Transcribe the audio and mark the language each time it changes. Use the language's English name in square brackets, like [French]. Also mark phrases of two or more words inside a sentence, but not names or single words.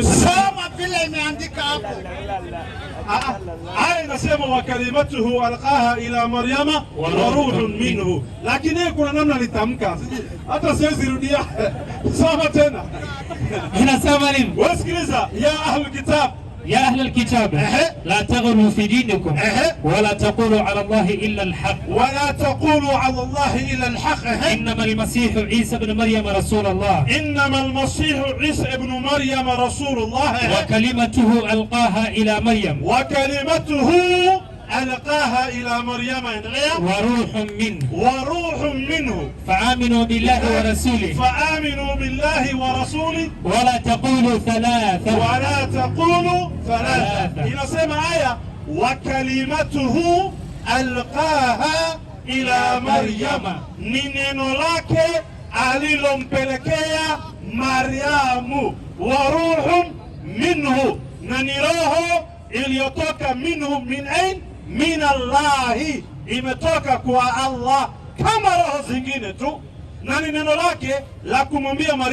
[Swahili] Soma vile imeandika hapo. Aya inasema [Arabic] وكلمته ألقاها إلى مريم وروح منه, [Swahili] lakini kuna namna litamka, hata siwezi rudia. Soma tena. Inasema nini? [Arabic] Wasikiliza, يا أهل الكتاب, يا أهل الكتاب لا تغلوا في دينكم ولا تقولوا على الله إلا الحق إنما المسيح عيسى بن مريم رسول الله وكلمته ألقاها إلى مريم وروح منه فآمنوا بالله ورسوله ولا تقولوا ثلاثة [Swahili] inasema aya [Arabic] وكلمته ألقاها إلى مريم, [Swahili] ni neno lake alilompelekea Maryamu, [Arabic] وروح منه, [Swahili] na ni roho iliyotoka minhu, [Arabic] من الله, [Swahili] imetoka kwa Allah kama roho zingine tu, na ni neno lake la kumwambia